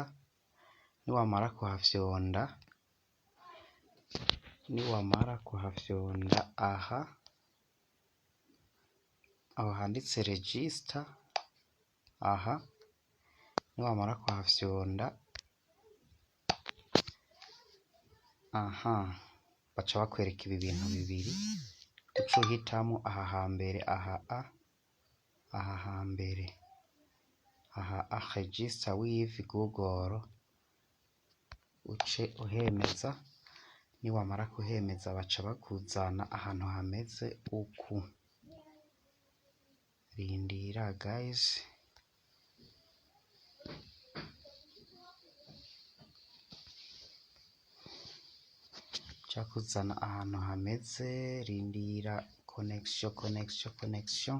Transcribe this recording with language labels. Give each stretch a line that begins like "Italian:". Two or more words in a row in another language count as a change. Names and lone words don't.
Rundi: Niwamara kuhafyonda aho handitse register, niwamara kuhafyonda, baca bakwereka ibi bintu bibiri, uca uhitamo aha
English: hambere register with Google,
Rundi: uce uhemeza. Niwamara kuhemeza baca bakuzana ahantu hameze uku. Rindira guys, cakuzana ahantu hameze, rindira connection.